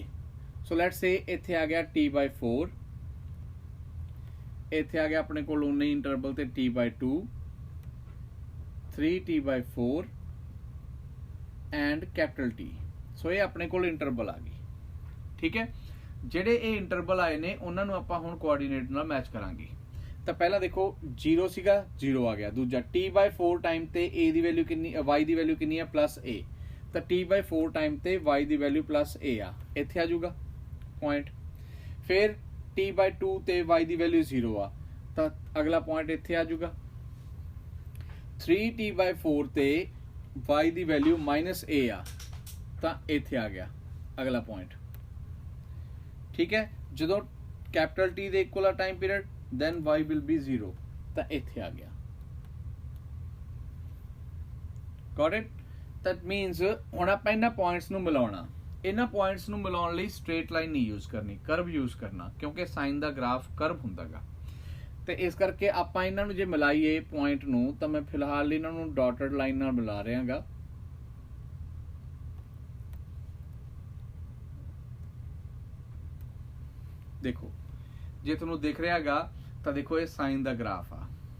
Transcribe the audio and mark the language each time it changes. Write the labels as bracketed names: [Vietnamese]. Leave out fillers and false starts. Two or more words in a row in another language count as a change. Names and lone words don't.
[English] so let's say [Punjabi] ਇੱਥੇ ਆ ਗਿਆ T/4, ਇੱਥੇ ਆ ਗਿਆ ਅਪਣੇ ਕੋਲ ਉੱਨੇ ਹੀ ਇੰਟਰਵਲ ਤੇ T/2, 3t/4 ਐਂਡ T। ਸੋ ਯੇ ਅਪਣੇ ਕੋਲ ਇੰਟਰਵਲ ਆ ਗਈ। ਠੀਕ ਹੈ, ਜਿਹੜੇ ਇਹ ਇੰਟਰਵਲ ਆਏ ਨੇ ਉਹਨਾਂ ਨੂੰ ਆਪਾਂ ਹੁਣ ਕੋਆਰਡੀਨੇਟ ਨਾਲ ਮੈਚ ਕਰਾਂਗੇ। ਤਾਂ ਪਹਿਲਾਂ ਦੇਖੋ 0 ਸੀਗਾ 0 ਆ ਗਿਆ। ਦੂਜਾ t/4 ਟਾਈਮ ਤੇ a ਦੀ ਵੈਲਿਊ ਕਿੰਨੀ y ਦੀ ਵੈਲਿਊ ਕਿੰਨੀ ਆ +a, ਤਾਂ t/4 ਟਾਈਮ ਤੇ y ਦੀ ਵੈਲਿਊ +a ਆ, ਇੱਥੇ ਆ ਜਾਊਗਾ ਪੁਆਇੰਟ। ਫਿਰ t/2 ਤੇ y ਦੀ ਵੈਲਿਊ 0 ਆ, ਤਾਂ ਅਗਲਾ ਪੁਆਇੰਟ ਇੱਥੇ ਆ ਜਾਊਗਾ। 3t/4 ਤੇ y ਦੀ ਵੈਲਿਊ -a ਆ, ਤਾਂ ਇੱਥੇ ਆ ਗਿਆ ਅਗਲਾ ਪੁਆਇੰਟ। ਠੀਕ ਹੈ, ਜਦੋਂ ਕੈਪੀਟਲ T ਦੇ ਇਕੁਅਲ ਆ [English] time period then y will be 0, [Punjabi] ਤਾਂ ਇੱਥੇ ਆ ਗਿਆ। [English] Got it? That means [Punjabi] ਹੁਣ ਆਪਾਂ ਇਹਨਾਂ ਪੁਆਇੰਟਸ ਨੂੰ ਮਿਲਾਉਣਾ। ਇਹਨਾਂ ਪੁਆਇੰਟਸ ਨੂੰ ਮਿਲਾਉਣ ਲਈ [English] straight line [Punjabi] ਨਹੀਂ ਯੂਜ਼ ਕਰਨੀ, ਕਰਵ ਯੂਜ਼ ਕਰਨਾ, ਕਿਉਂਕਿ ਸਾਈਨ ਦਾ ਗ੍ਰਾਫ ਕਰਵ ਹੁੰਦਾਗਾ। ਤੇ ਇਸ ਕਰਕੇ ਆਪਾਂ ਇਹਨਾਂ ਨੂੰ ਜੇ ਮਿਲਾਈਏ ਪੁਆਇੰਟ ਨੂੰ, ਤਾਂ ਮੈਂ ਫਿਲਹਾਲ ਇਹਨਾਂ ਨੂੰ [English] dotted line [Punjabi] ਨਾਲ ਮਿਲਾ ਰਿਹਾਗਾ। ਦੇਖੋ ਜੇ ਤੁਹਾਨੂੰ ਦਿਖ ਰਿਹਾਗਾ ਤਾਂ ਦੇਖੋ ਇਹ ਸਾਈਨ ਦਾ ਗ੍ਰਾਫ ਆ।